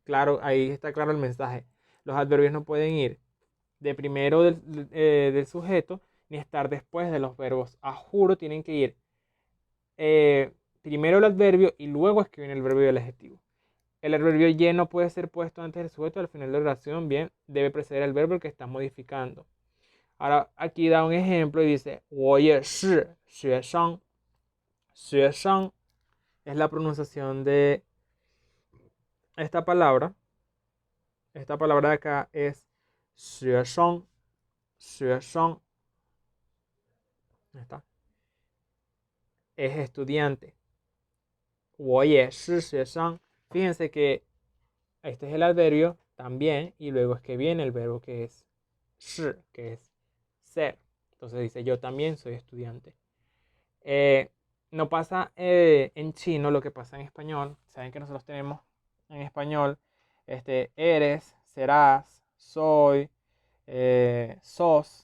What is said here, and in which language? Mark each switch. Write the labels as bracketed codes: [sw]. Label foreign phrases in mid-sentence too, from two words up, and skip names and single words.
[es] claro, ahí está claro el mensaje. Los adverbios no pueden ir de primero del sujeto ni estar después de los verbos. A juro tienen que ir primero el adverbio y luego es que viene el verbo y el adjetivo. El adverbio y no puede ser puesto antes del sujeto al final de la oración, bien, debe preceder el verbo que está modificando. Ahora aquí da un ejemplo y dice, [zh] 我也是学生. [es] 学生 es la pronunciación de esta palabra. Esta palabra de acá es [zh] 学生, 学生. [es] Ahí está. Es estudiante. [zh] 我也是学生. [es] Fíjense que este es el adverbio también y luego es que viene el verbo que es 是, que es ser. Entonces dice yo también soy estudiante. No pasa en chino lo que pasa en español. Saben que nosotros tenemos en español eres, serás, soy, sos.